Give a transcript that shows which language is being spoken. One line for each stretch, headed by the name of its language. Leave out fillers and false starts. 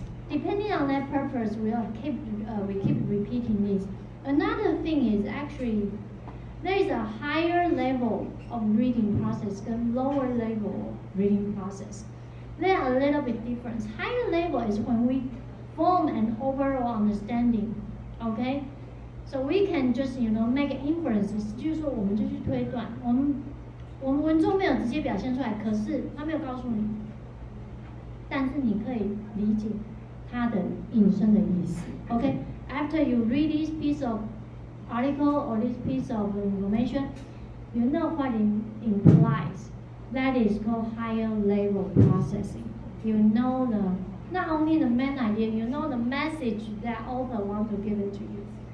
English: Depending on that purpose, we keep repeating this. Another thing is actually there is a higher level of reading process and lower level of reading process. They are a little bit different. Higher level is when we form an overall understanding, okay? So we can just make inferences，
Chinese: 就是说我们就去推断，我们文中没有直接表现出来，可是他没有告诉你，但是你可以理解它的引申的意思。
English: Okay, after you read this piece of article or this piece of information, you know what it implies. That is called higher level processing. You know not only the main idea, you know the message that author wants to give it to you.